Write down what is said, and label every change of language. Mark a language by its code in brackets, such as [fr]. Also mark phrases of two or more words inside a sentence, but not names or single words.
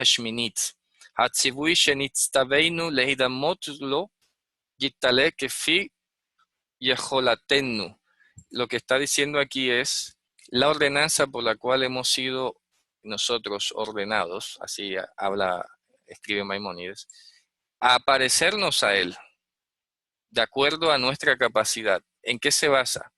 [he] השמינית. הציווי שנצטווינו להידמות לו יתעלה כפי יכולתנו. [es] Lo que está diciendo aquí es la ordenanza por la cual hemos sido nosotros ordenados, así escribe Maimónides, a parecernos a él, de acuerdo a nuestra capacidad. ¿En qué se basa?